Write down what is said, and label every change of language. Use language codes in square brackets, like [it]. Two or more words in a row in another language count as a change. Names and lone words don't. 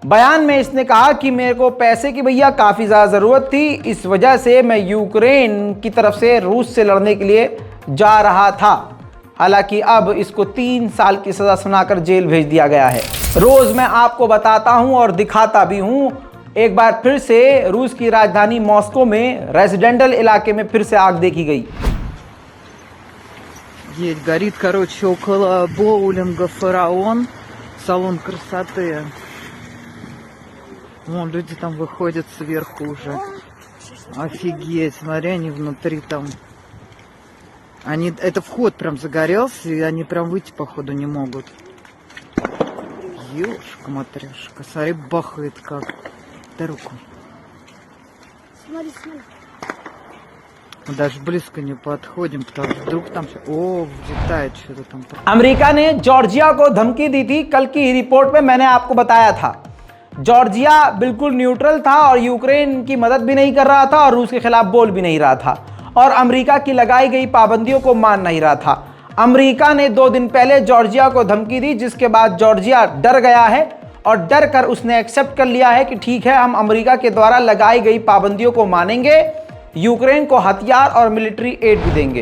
[hi] बयान में इसने कहा कि मेरे को पैसे की भैया काफ़ी ज़्यादा ज़रूरत थी, इस वजह से मैं यूक्रेन की तरफ से रूस से लड़ने के लिए जा रहा था। हालांकि अब इसको 3 साल की सज़ा सुनाकर जेल भेज दिया गया है। रोज़ मैं आपको बताता हूं और दिखाता भी हूं, एक बार फिर से रूस की राजधानी मॉस्को में रेजिडेंटल इलाके में फिर से आग देखी गई। [ru] Есть, горит, короче, около боулинга «Фараон», салон красоты. Вон люди там выходят сверху уже. Офигеть, смотри, они внутри там. Это вход прям загорелся, и они прям выйти, походу, не могут. Ёшка-матряшка, смотри, бахает как. Дай руку. Смотри, смотри. Даже близко не подходим, потому что вдруг там... О, взлетает что-то там. [hi] अमेरिका ने जॉर्जिया को धमकी दी थी। कल की रिपोर्ट में मैंने आपको बताया था, जॉर्जिया बिल्कुल न्यूट्रल था और यूक्रेन की मदद भी नहीं कर रहा था और रूस के खिलाफ बोल भी नहीं रहा था और अमेरिका की लगाई गई पाबंदियों को मान नहीं रहा था। अमेरिका ने 2 दिन पहले जॉर्जिया को धमकी दी, जिसके बाद जॉर्जिया डर गया है और डर कर उसने एक्सेप्ट कर लिया है कि ठीक है, हम अमेरिका के द्वारा लगाई गई पाबंदियों को मानेंगे, यूक्रेन को हथियार और [en] military aid [hi] भी देंगे।